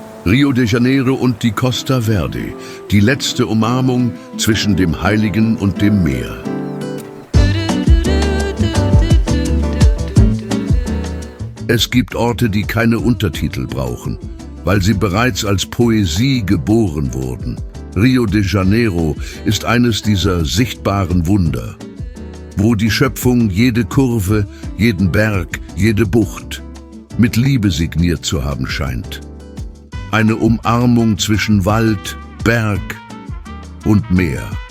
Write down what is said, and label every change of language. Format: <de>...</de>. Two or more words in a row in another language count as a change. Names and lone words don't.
<de>Rio de Janeiro und die Costa Verde, die letzte Umarmung zwischen dem Heiligen und dem Meer. Es gibt Orte, die keine Untertitel brauchen, weil sie bereits als Poesie geboren wurden. Rio de Janeiro ist eines dieser sichtbaren Wunder, wo die Schöpfung jede Kurve, jeden Berg, jede Bucht mit Liebe signiert zu haben scheint. Eine Umarmung zwischen Wald, Berg und Meer.</de>